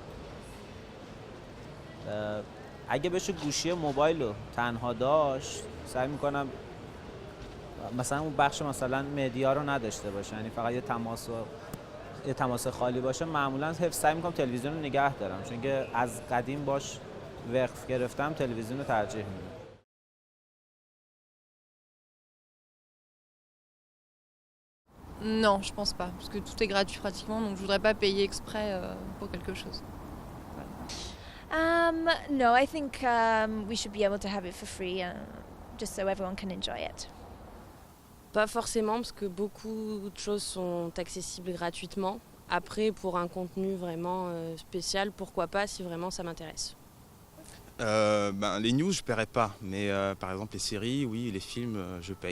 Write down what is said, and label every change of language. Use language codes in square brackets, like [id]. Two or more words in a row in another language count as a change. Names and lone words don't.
[fa] اگه بشه گوشی موبایل رو تنها داشت سعی میکنم مثلا اون بخش مثلا مدیا رو نداشته باشه یعنی فقط یه تماس خالی باشه معمولا سعی میکنم تلویزیون رو نگه دارم چون که از قدیم باش وقف گرفتم تلویزیون رو ترجیح میدم. [fr] Non, je pense pas, parce que tout est gratuit pratiquement, donc je voudrais pas payer exprès pour quelque chose. [en] No, I think we should be able to have it for free, just so everyone can enjoy it. [fr] Pas forcément, parce que beaucoup de choses sont accessibles gratuitement. Après, pour un contenu vraiment spécial, pourquoi pas si vraiment ça m'intéresse. Les news, je paierai pas, mais par exemple les séries, oui, les films, je paye.